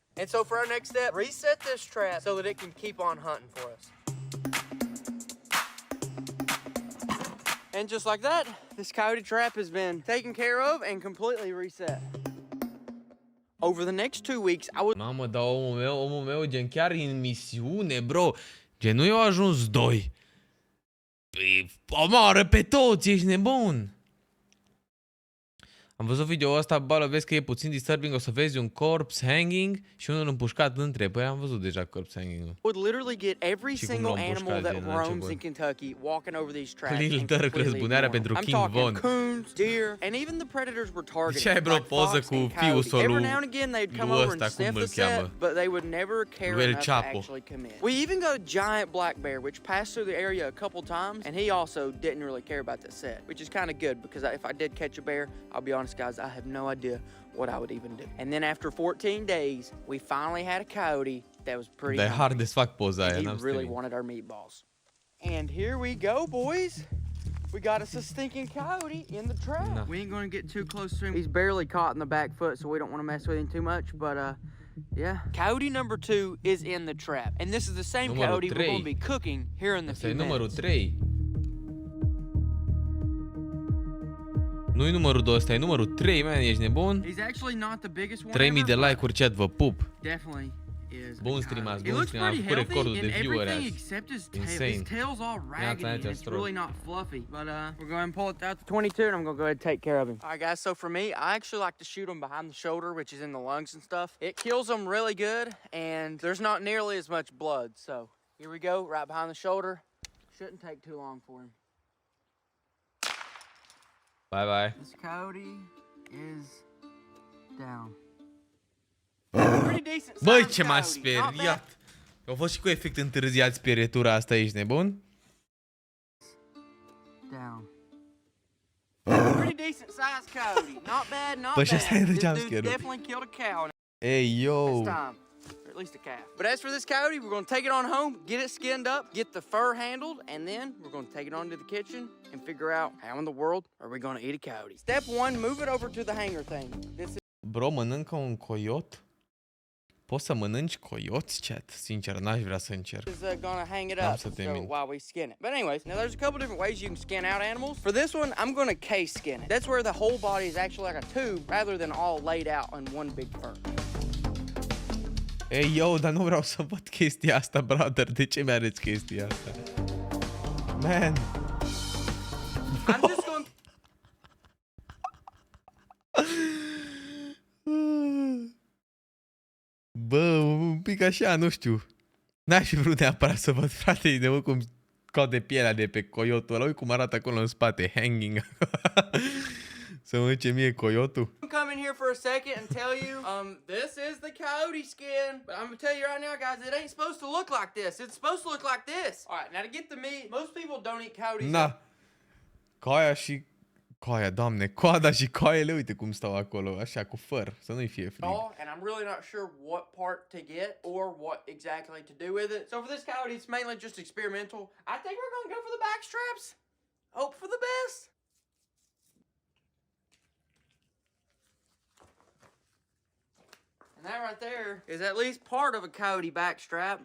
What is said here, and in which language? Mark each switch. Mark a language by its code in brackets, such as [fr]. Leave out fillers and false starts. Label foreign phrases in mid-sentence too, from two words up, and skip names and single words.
[en] And so for our next step, reset this trap so that it can keep on hunting for us. And just like that, this coyote trap has been taken care of and completely reset. Over the next 2 weeks, I would... [ro] Mamă, dar omul meu, gen chiar în misiune, bro. Gen nu i-au ajuns 2. Păi, omoară pe toți, ești nebun. Am văzut video-ul ăsta, bală, vezi că e puțin disturbing, o să vezi un [en] corpse hanging [ro] și unul împușcat între. Păi am văzut deja [en] corpse hanging-ul. Would literally get every single animal that roams in Kentucky walking over these tracks. [ro] Lil Durk răzbunarea pentru King Von. [en] Coons, deer, and even the predators were targeted. [ro] Ce ai bro poză cu fiusul lui ăsta, cum îl cheamă? [en] But they would never care enough to actually commit. We even got a giant black bear which passed through the area a couple times, and he also didn't really care about the set, which is kind of good because if I did catch a bear, I'll be honest guys, I have no idea what I would even do. And then after 14 days, we finally had a coyote that was pretty hard as fuck [ro] poza aia, [en] he really wanted our meatballs. And here we go, boys. We got us a stinking coyote in the trap. No. We ain't gonna get too close to him. He's barely caught in the back foot, so we don't want to mess with him too much, but yeah. Coyote number 2 is in the trap. And this is the same coyote we're gonna be cooking here in the few minutes. [ro] Numărul 3. Nu-i numărul 2, ăsta e numărul 3, man, ești nebun? 3000 de like-uri, chat, vă pup. Bun stream-ați, bun stream, am făcut recordul de view-uri azi. Insane. [en] It's really not fluffy, but we're going to pull it out to 22 and I'm going to go ahead and take care of him. Alright guys, so for me, I actually like to shoot him behind the shoulder, which is in the lungs and stuff. It kills them really good and there's not nearly as much blood. So here we go, right behind the shoulder. Shouldn't take too long for him. Bye bye. This coyote is down. [ro] Băi, ce m-a speriat. Au fost și cu efect întârziat spirietura asta, ești nebun? [en] Down. Pretty decent sized coyote. Not bad, not bad. This dude definitely killed a cow. Hey, yo. This time. Or at least a calf. But as for this coyote, we're going to take it on home, get it skinned up, get the fur handled, and then we're going to take it on to the kitchen and figure out how in the world are we going to eat a coyote. Step 1, move it over to the hanger thing. This is... [ro] Bro, mănâncă un coiot? Poți să mănânci coioți, chat? Sincer, n-aș vrea să încerc. [en] Gonna hang it up while we skin it. But anyways, now there's a couple different ways you can skin out animals. For this one, I'm gonna case skin it. That's where the whole body is actually like a tube rather than all laid out in one big fur. [ro] Ei, yo, dar nu vreau să văd chestia asta, brother. De ce mi-arăți chestia asta? [en] Man. I'm just going... [ro] Bă, un pic așa, nu știu. N-aș fi vrut neapărat să văd, frate, de cum scoate pielea de pe coyotul ăla. Ui cum arată acolo în spate, hanging. Să mă duce mie coyotul. [en] Come in here for a second and tell you, this is the coyote skin. But I'm gonna tell you right now, guys, it ain't supposed to look like this. It's supposed to look like this. All right, now to get the meat, most people don't eat coyotes. [ro] Na. Coaia și coaia, doamne, coada și coaiele, uite cum stau acolo, așa, cu făr, să nu-i fie frig. [en] And I'm really not sure what part to get or what exactly to do with it. So for this coyote, it's mainly just experimental. I think we're gonna go for the back straps. Hope for the best. And that right there is at least part of a coyote backstrap.